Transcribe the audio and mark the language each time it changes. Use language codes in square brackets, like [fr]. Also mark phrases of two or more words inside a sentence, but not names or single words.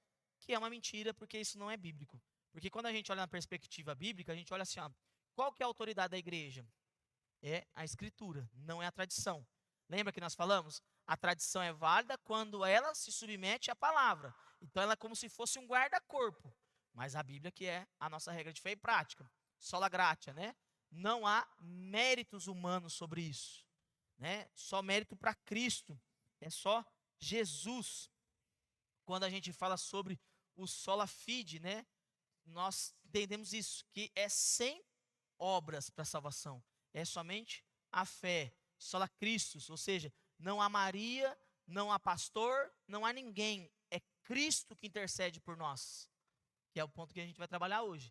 [pt] Que é uma mentira, porque isso não é bíblico. Porque quando a gente olha na perspectiva bíblica, a gente olha assim, qual que é a autoridade da igreja? É a escritura, não é a tradição. Lembra que nós falamos? A tradição é válida quando ela se submete à palavra. Então ela é como se fosse um guarda-corpo. Mas a Bíblia que é a nossa regra de fé e prática. [la] Sola gratia, [pt] né? Não há méritos humanos sobre isso, né? Só mérito para Cristo. É só Jesus. Quando a gente fala sobre o [la] sola fide, [pt] né? Nós entendemos isso, que é sem obras para salvação. É somente a fé, [la] sola Christus, [pt] ou seja, não há Maria, não há pastor, não há ninguém. É Cristo que intercede por nós, que é o ponto que a gente vai trabalhar hoje.